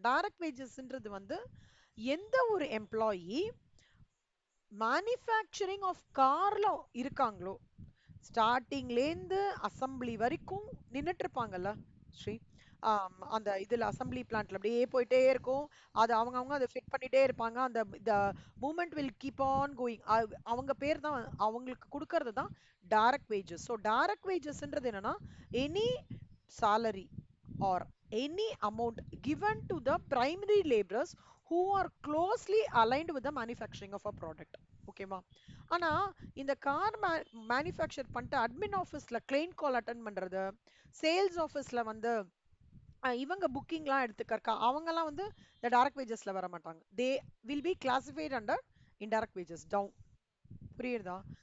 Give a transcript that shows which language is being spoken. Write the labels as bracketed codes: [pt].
[ta] Direct வேஜஸ்ன்றது வந்து எந்த ஒரு எம்ப்ளாயி மேனுஃபேக்சரிங் ஆஃப் கார்ல இருக்காங்களோ, ஸ்டார்டிங்லேருந்து அசம்பிளி வரைக்கும் நின்னுட்டு இருப்பாங்கல்ல ஸ்ரீ, அந்த இதுல அசம்பிளி பிளான்ட்ல அப்படியே போயிட்டே இருக்கும். அது அவங்க அதை ஃபிட் பண்ணிட்டே இருப்பாங்க. [en] அந்த moment will keep on going. [ta] அவங்க பேர் தான், அவங்களுக்கு கொடுக்கறது தான் டைரக்ட் வேஜஸ். [en] so [ta] டைரக்ட் வேஜஸ்ன்றது என்னன்னா, [en] Any salary or any amount given to the primary laborers who are closely aligned with the manufacturing of a product. [ta] ஓகேவா? ஆனா இந்த கார் மேனுஃபேக்சர் பண்ணிட்டு அட்மின் ஆஃபீஸ்ல கிளைம் கால் அட்டன் பண்றது, சேல்ஸ் ஆஃபீஸ்ல வந்து இவங்க புக்கிங்லாம் எடுத்துக்கறக்கா, அவங்கலாம் வந்து இந்த டைரக்ட் வேஜஸ்ல வர மாட்டாங்க. [en] They will be classified under indirect wages down. [ta] புரியுதா?